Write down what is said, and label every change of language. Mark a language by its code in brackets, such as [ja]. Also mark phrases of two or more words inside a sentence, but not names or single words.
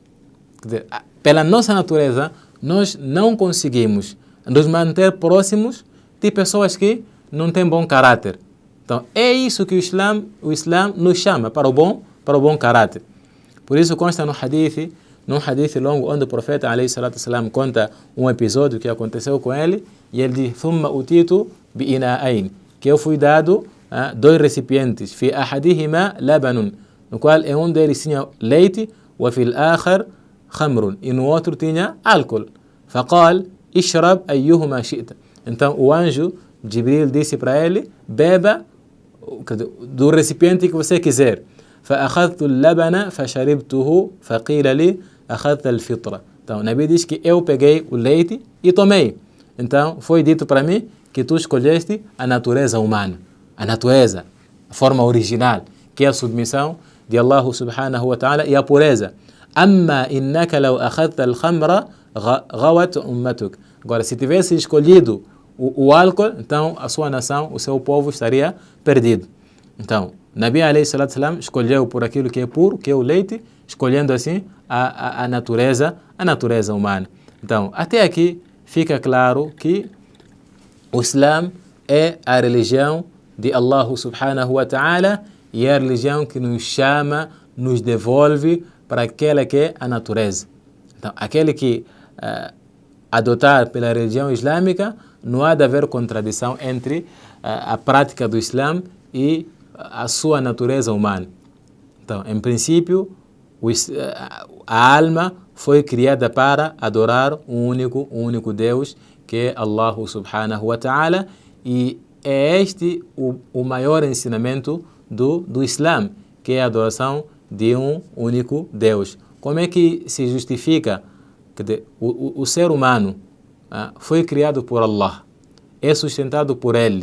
[pt] Pela nossa natureza, nós não conseguimos nos manter próximos de pessoas que não têm bom caráter. Então, é isso que o Islã nos chama, para o bom caráter. Por isso consta num hadith longo, onde o profeta [ar] عليه الصلاة والسلام [pt] conta um episódio que aconteceu com ele, e ele diz: [ar] "ثم أتيت بإناءين", [pt] que eu fui dado dois recipientes, [ar] في أحدهما لبن, [pt] no qual um deles tinha leite, [ar] وفي الآخر خمر, [pt] e no outro tinha álcool. [ar] فقال اشرب أيهما شئت. [pt] Então o anjo Jibril disse para ele: beba do recipiente que você quiser. [ar] فأخذت اللبن فشربته فقيل لي أخذت الفطرة. [pt] Então, o Nabi diz que eu peguei o leite e tomei. Então, foi dito para mim que tu escolheste a natureza humana, a natureza, a forma original, que é a submissão de [ar] الله سبحانه وتعالى [pt] e a pureza. [ar] أما إنك لو أخذت الخمر غوت أمتك. [pt] Agora, se tivesse escolhido o álcool, então a sua nação, o seu povo estaria perdido. Então, Nabi [ar] عليه الصلاة السلام [pt] escolheu por aquilo que é puro, que é o leite, escolhendo assim a natureza humana. Então, até aqui fica claro que o Islã é a religião de [ar] الله سبحانه وتعالى [pt] e é a religião que nos chama, nos devolve para aquela que é a natureza. Então, aquele que adotar pela religião islâmica, não há de haver contradição entre a prática do Islã e a sua natureza humana. Então, em princípio, a alma foi criada para adorar um único Deus, que é [ar] الله سبحانه وتعالى, [pt] e é este o maior ensinamento do Islã, que é a adoração de um único Deus. Como é que se justifica que o ser humano foi criado por Allah, é sustentado por Ele?